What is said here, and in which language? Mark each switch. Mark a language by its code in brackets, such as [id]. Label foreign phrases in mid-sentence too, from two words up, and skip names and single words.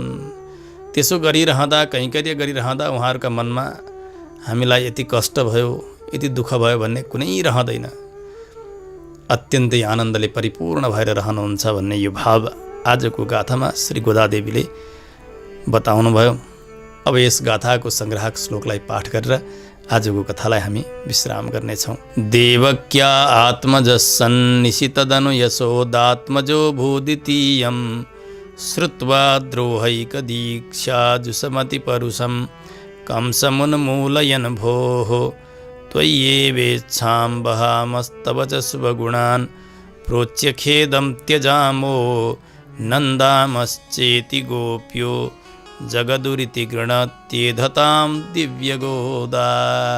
[ne] त्यसो गरिरहँदा, कैङ्कर्य गरिरहँदा उहाँहरूका मनमा हामीलाई यति कष्ट भयो, यति दुःख भयो भन्ने कुनै रहँदैन। अत्यन्तै आनन्दले परिपूर्ण भएर रहनुहुन्छ भन्ने यो भाव आजको गाथामा श्री गोदादेवीले बताउनुभयो। अब यस गाथाको सङ्ग्राहक श्लोकलाई पाठ गरेर आजको कथालाई हामी विश्राम गर्नेछौँ। [sa] देवक्या आत्मजसन्निशितदनु यशोदात्मजो भूदितीयं श्रुत्वा द्रोहैकदीक्षा जुषमति परुषं कंसमुन्मूलयन् भोः त्वय्येवेच्छां वहामस्तव च शुभगुणान् प्रोच्य खेदं त्यजामो नन्दामश्चेति गोप्यो जगदुरिति गृणत्येधतां दिव्यगोदा।